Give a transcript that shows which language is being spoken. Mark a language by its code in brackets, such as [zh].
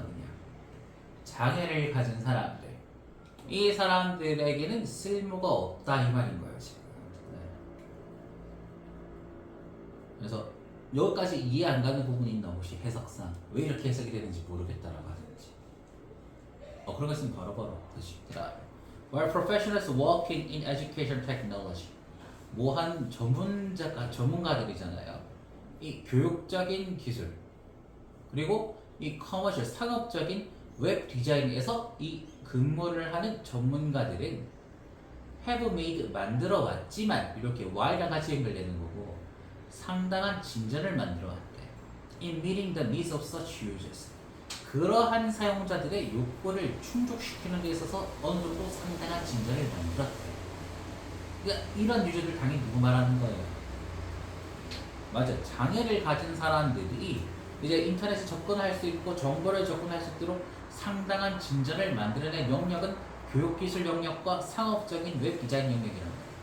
[ko] 그냥 장애를 가진 사람들 이 사람들에게는 쓸모가 없다 이 말인 거예요 지금. 네. 그래서 여기까지 이해 안 가는 부분이 있나 혹시 해석상 왜 이렇게 해석이 되는지 모르겠다라고 하는지 그런 거 있으면 바로바로 드시더라. [en] While professionals working in education technology [ko] 뭐한 전문가들이잖아요. 이 교육적인 기술 그리고 이 커머셜 상업적인 웹 디자인에서 이 근무를 하는 전문가들은 [en] have made [ko] 만들어 왔지만 이렇게 while랑 같이 연결되는 거고 상당한 진전을 만들어 왔대. [en] In meeting the needs of such users. [ko] 그러한 사용자들의 욕구를 충족시키는 데 있어서 어느 정도 상당한 진전을 만들었대. 그러니까 이런 유저들 당연히 누구 말하는 거예요? 맞아. 장애를 가진 사람들이 이제 인터넷에 접근할 수 있고 정보를 접근할 수 있도록 상당한 진전을 만들어낸 영역은 교육기술 영역과 상업적인 웹 디자인 영역이라는 거예요.